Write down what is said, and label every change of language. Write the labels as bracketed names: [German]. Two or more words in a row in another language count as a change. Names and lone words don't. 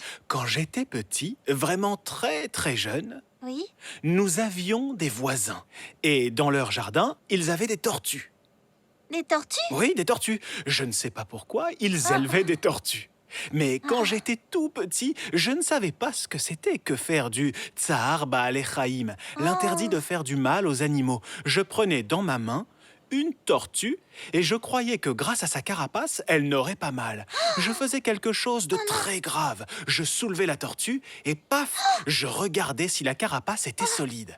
[French] Quand j'étais petit, vraiment très très jeune, Oui? nous avions des voisins. Et dans leur jardin, ils avaient des tortues. Des tortues? Oui, des tortues. Je ne sais pas pourquoi, ils élevaient des tortues. Mais quand j'étais tout petit, je ne savais pas ce que c'était que faire du [Hebrew] צער בעלי חיים, [French] l'interdit de faire du mal aux animaux. Je prenais dans ma main une tortue et je croyais que grâce à sa carapace, elle n'aurait pas mal. Je faisais quelque chose de très grave. Je soulevais la tortue et paf, je regardais si la carapace était solide.